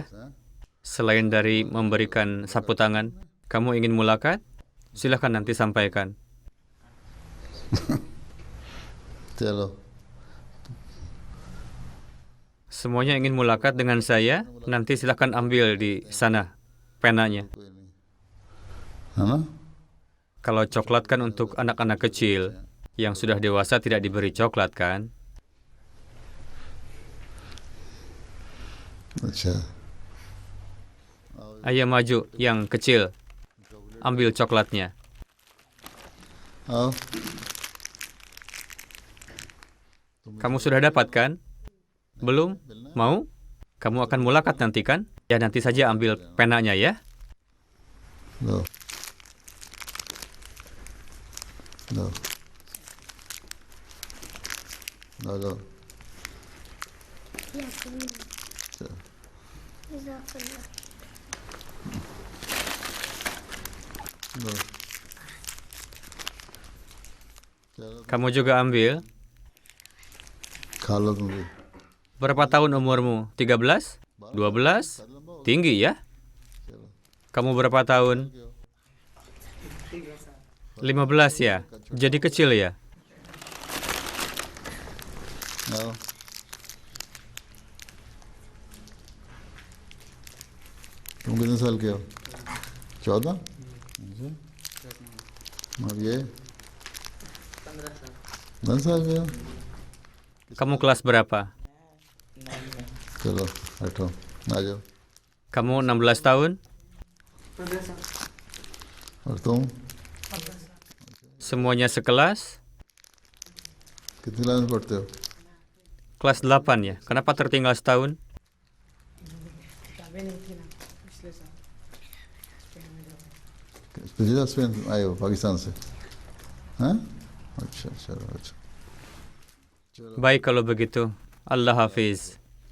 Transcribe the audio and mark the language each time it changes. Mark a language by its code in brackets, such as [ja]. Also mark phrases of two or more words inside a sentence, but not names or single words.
[id] Selain dari memberikan sapu tangan, kamu ingin mulakat? Silahkan nanti sampaikan. [ur] چلو [id] Semuanya ingin mulakat dengan saya, nanti silahkan ambil di sana penanya. [ur] ہے نا [id] Kalau coklat kan untuk anak-anak kecil, yang sudah dewasa tidak diberi coklat kan? [ur] اچھا [id] Ayo maju, yang kecil. Ambil coklatnya. [ur] آؤ [id] Kamu sudah dapat kan? Belum? Mau? Kamu akan mulakat nanti kan? Ya nanti saja ambil penanya ya. [ur] لو لو لو لو چلو لو چلو [id] Kamu juga ambil. [ur] کھا لو تم بھی [id] Berapa tahun umurmu? 13? 12? Tinggi ya? Kamu berapa tahun? 15 ya? Jadi kecil ya? [ur] آؤ تم کتنے سال کے ہو 14 اچھا اور یہ 15 سال کے ہو [id] Kamu kelas berapa? [ur] چلو بیٹھو آ جاؤ [id] Kamu 16 tahun? [ur] اور تم [id] Semuanya sekelas? [ur] کتنی کلاس میں پڑھتے ہو [id] Kelas 8 ya? Kenapa tertinggal setahun? [ur] پچھلے دس میں آئے ہو پاکستان سے ہاں اچھا چلو اچھا [id] Baik kalau begitu. [ur] اللہ حافظ.